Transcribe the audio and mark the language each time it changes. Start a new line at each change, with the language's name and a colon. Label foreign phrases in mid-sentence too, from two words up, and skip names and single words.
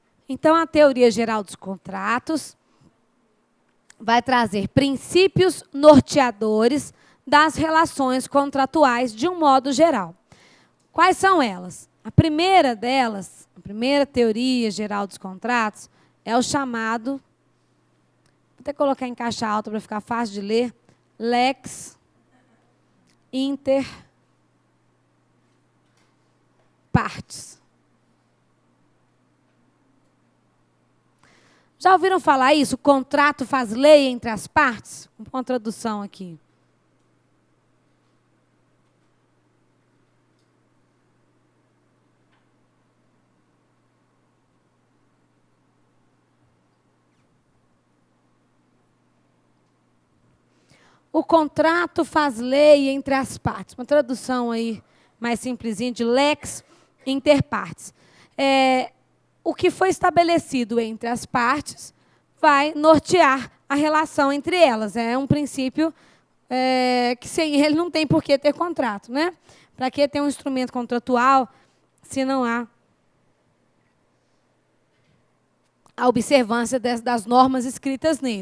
Portuguese: Então, a teoria geral dos contratos vai trazer princípios norteadores das relações contratuais de um modo geral. Quais são elas? A primeira delas, a primeira teoria geral dos contratos, é o chamado, vou até colocar em caixa alta para ficar fácil de ler,
Latin: lex inter partes.
Portuguese: Já ouviram falar isso? O contrato faz lei entre as partes? Uma tradução aqui. O contrato faz lei entre as partes. Uma tradução aí mais simplesinha de
Latin: lex inter partes.
Portuguese: O que foi estabelecido entre as partes vai nortear a relação entre elas. É um princípio que sem ele não tem por que ter contrato, né? Para que ter um instrumento contratual se não há a observância das normas escritas nele?